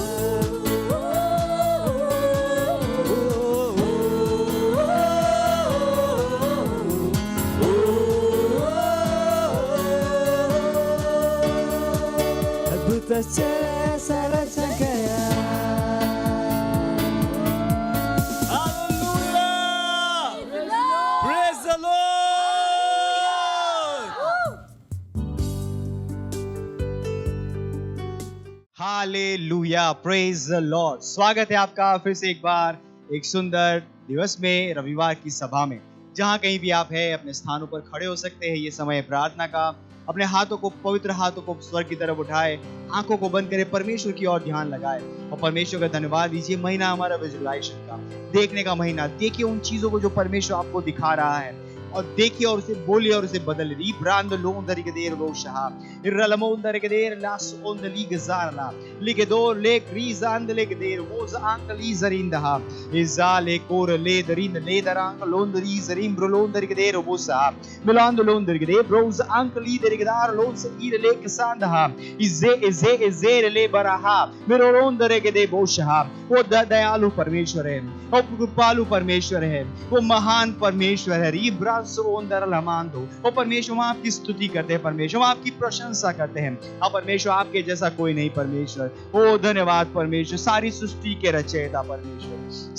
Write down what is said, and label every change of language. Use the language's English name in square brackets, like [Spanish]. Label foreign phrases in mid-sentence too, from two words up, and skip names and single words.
[Hindi] अद्भुत आश्चर्य ऐसा रचा गया। [English] Praise the Lord! Hallelujah, Praise the Lord. [Hindi] स्वागत है आपका फिर से एक बार एक सुंदर दिवस में, रविवार की सभा में। जहां कहीं भी आप हैं, अपने स्थानों पर खड़े हो सकते हैं। ये समय है प्रार्थना का। अपने हाथों को, पवित्र हाथों को स्वर्ग की तरफ उठाए, आंखों को बंद करें, परमेश्वर की ओर ध्यान लगाए और परमेश्वर का धन्यवाद दीजिए। महीना हमारा विजुअलाइजेशन का, देखने का महीना। देखिए उन चीजों को जो परमेश्वर आपको दिखा रहा है और देखिए और उसे बोलिए और उसे बदल दी। ब्रांड लोन दर के देर रोशहा इरलमोन दर के देर लास ओन द लीग ज़ारला लिगे दो ले क्रीज़ान दे के देर वोज आंकली जरिंदहा इजाले कोर ले दरिंद ले दरांक लोन दरी जरिम ब्रोलोन दर के देर वोसा मिलान दो लोन दर के देर ब्रोज आंकली दर के दार लोन से ईर ले किसानदहा इजे ले बराहा मिरोलोन दर के दे बोशहा। वो दयालु परमेश्वर है, वो कृपालु परमेश्वर है, वो महान परमेश्वर है। वो परमेश्वर, हम आपकी स्तुति करते हैं परमेश्वर, हम आपकी प्रशंसा करते हैं। अब परमेश्वर आपके जैसा कोई नहीं परमेश्वर। ओ धन्यवाद परमेश्वर, सारी सृष्टि के रचयिता परमेश्वर।